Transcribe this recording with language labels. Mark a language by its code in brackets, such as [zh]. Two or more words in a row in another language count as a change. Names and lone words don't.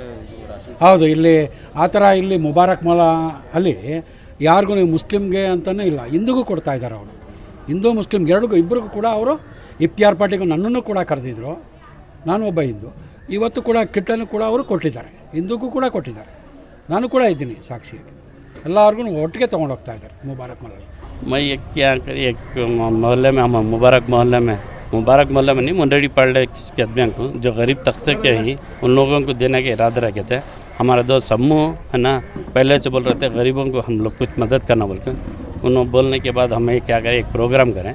[kn] ಹೌದು, ಇಲ್ಲಿ ಆ ಥರ ಇಲ್ಲಿ ಮುಬಾರಕ್ ಮಾಲ ಅಲ್ಲಿ ಯಾರಿಗೂ ನೀವು ಮುಸ್ಲಿಮ್ಗೆ ಅಂತಲೂ ಇಲ್ಲ, ಹಿಂದೂಗೂ ಕೊಡ್ತಾ ಇದ್ದಾರೆ. ಅವರು ಹಿಂದೂ ಮುಸ್ಲಿಂ ಇಬ್ಬರಿಗೂ ಕೂಡ ಅವರು ಇಫ್ತಿಯಾರ್ ಪಾರ್ಟಿಗೂ ನನ್ನನ್ನು ಕೂಡ ಕರೆದಿದ್ರು. ನಾನು ಒಬ್ಬ ಹಿಂದೂ. ಇವತ್ತು ಕೂಡ ಕಿಟ್ಟನ್ನು ಕೂಡ ಅವರು ಕೊಟ್ಟಿದ್ದಾರೆ, ಹಿಂದೂಗೂ ಕೂಡ ಕೊಟ್ಟಿದ್ದಾರೆ. ನಾನು ಕೂಡ ಇದ್ದೀನಿ ಸಾಕ್ಷಿಯಾಗಿ. ಎಲ್ಲರಿಗೂ ಒಟ್ಟಿಗೆ ತೊಗೊಂಡೋಗ್ತಾ ಇದ್ದಾರೆ ಮುಬಾರಕ್ ಮಾಲಲ್ಲಿ. [hi] मैं एक क्या करी, एक मोहल्ले में, हम मुबारक मोहल्ले में नहीं, मुंडरी पाड़े के आदमियों को जो गरीब तबके के ही उन लोगों को देने के इरादे रखे थे. हमारा दोस्त समूह है ना, पहले से बोल रहे थे गरीबों को हम लोग कुछ मदद करना बोल के. उन्होंने बोलने के बाद हमें क्या करें, एक प्रोग्राम करें.